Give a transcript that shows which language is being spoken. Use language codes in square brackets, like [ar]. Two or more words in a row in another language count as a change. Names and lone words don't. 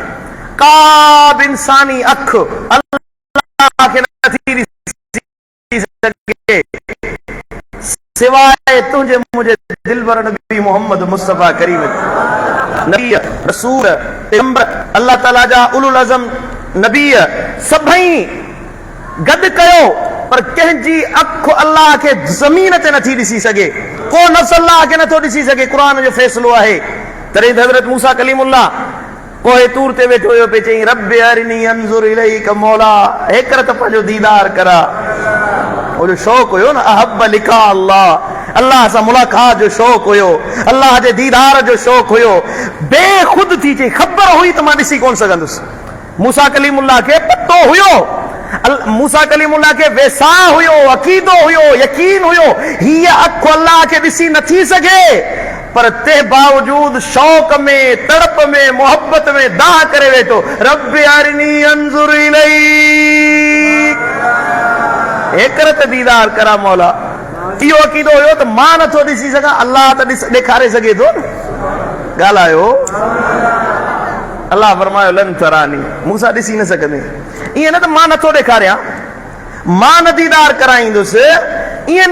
[sd] का बि इंसानी अख अल्लाह खे नथी ॾिसी सघे सिवाय तुंहिंजे मुंहिंजे दिलबर नबी मोहम्मद मुस्तफ़ा करीम नबी रसूल पैगंबर अल्लाह ताला जा [ar] أولو العزم [sd] नबी सभई गॾु कयो, पर कंहिंजी अख अल्लाह खे ज़मीन ते नथी ॾिसी सघे, को नफ़्स अल्लाह खे नथो ॾिसी सघे। क़ुरान जो फ़ैसिलो आहे। तॾहिं त हज़रत मूसा कलीमुल्लाह पोइ तूर ते वेठो हुयो, पे चई [ar] رب أرني أنظر إليك, [sd] मौला हेकर त पंहिंजो दीदार करा। वो जो शौक़ हुयो न, [ar] أحب لقاء الله, [sd] अल्लाह सां मुलाक़ात जो शौक़ हुयो, अल्लाह जे दीदार जो शौक़ हुयो। बेखुद थी चई, ख़बर हुई त मां ॾिसी कोन सघंदुसि। मूसा कलीमुल्लाह खे पतो हुयो, मूसा कलीमुल्लाह के वेसा हुयो, अकीदो हुयो, यकीन हुयो हीअ अख अल्लाह खे ॾिसी नथी सघे, पर ते बावजूद शौक़ में, तड़प में, मोहब्बत में दाह करे वेठो, [ar] رب أرني أنظر إليك, [sd] हेकर त दीदार करा मौला। इहो अकीदो हुयो त मां नथो ॾिसी सघां, अल्लाह त ॾेखारे सघे थो न। ॻाल्हायो। अल्लाह फरमायो [ar] لن تراني, [sd] मूसा ॾिसी न सघंदे। ईअं न त मां नथो ॾेखारियां, मां न दीदार कराईंदुसि, ईअं न।